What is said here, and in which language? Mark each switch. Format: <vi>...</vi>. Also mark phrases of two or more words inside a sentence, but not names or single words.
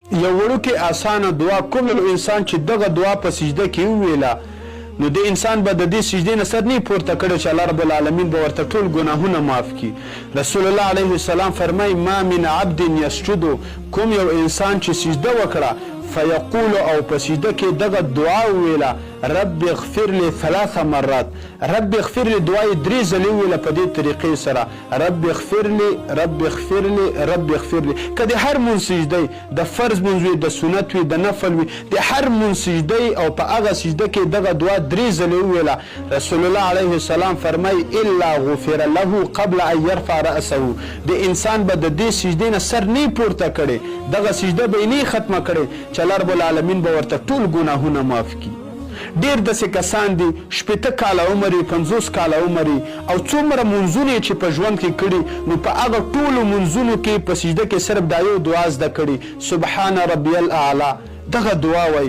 <ps>یو وړوکې اسانه دعا کوم یو انسان چې دغه دعا په سجده کې وویله نو د انسان به د دې سجدې نه سر نه پورته کړی چې الله رب العالمین به ورته ټول ګناهونه معاف کړي. رسول الله علیه السلام فرمایي</ps> <ar>ما من عبد یسجد،</ar> <ps>کوم یو انسان چې سجده وکړه فیقول او په سجده کې دغه دعا وویله</ps> <ar>رب اغفر لي</ar> <ps>3 مرات،</ps> <ar>رب اغفر لي</ar> <ps>دعا یې 3 ځلې وویله په دې طریقې سره</ps> <ar>رب اغفر لي رب اغفر لي رب اغفر لي.</ar> <ps>که د هر مونځ سجده د فرض مونځ وي، د سنت وي، د نفل وي، د هر مونځ سجده او په هغه سجده کې دغه دعا 3 ځلې وویله رسول الله علیه السلام فرمایي</ps> <ar>الا غفر له قبل ان يرفع رأسه،</ar> <ps>د انسان به د دې سجدې نه سر نه پورته کړي، دغه سجده به یې نه ختمه کړي چې الله رب العالمین به ورته ټول ګناهونه معاف کړي. ډېر داسې کسان دي 80 کاله عمر یې 50 کاله عمر یې او څومره منځونه چې په ژوند کې کړي نو په هغه ټولو منځونو کې په سجده کې صرف دا یو دعا زده کړي</ps> <ar>سبحان ربي الاعلى،</ar> <ps>دغه دعا وای.</ps>